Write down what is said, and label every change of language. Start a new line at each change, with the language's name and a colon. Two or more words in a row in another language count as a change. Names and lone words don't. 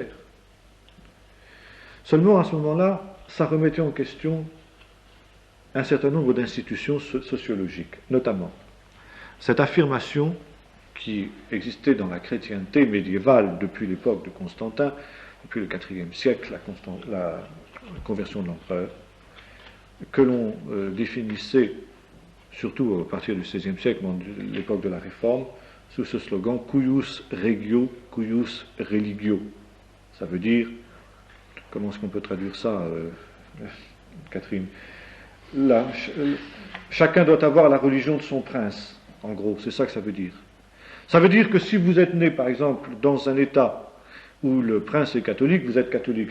French: Seulement à ce moment-là, ça remettait en question un certain nombre d'institutions sociologiques, notamment cette affirmation qui existait dans la chrétienté médiévale depuis l'époque de Constantin, depuis le IVe siècle, la conversion de l'empereur, que l'on définissait, surtout à partir du XVIe siècle, de l'époque de la Réforme, sous ce slogan «
Latin: cuius regio, cuius religio ».
French: Ça veut dire, comment est-ce qu'on peut traduire ça, Catherine? Chacun doit avoir la religion de son prince, en gros, c'est ça que ça veut dire. Ça veut dire que si vous êtes né, par exemple, dans un État où le prince est catholique, vous êtes catholique.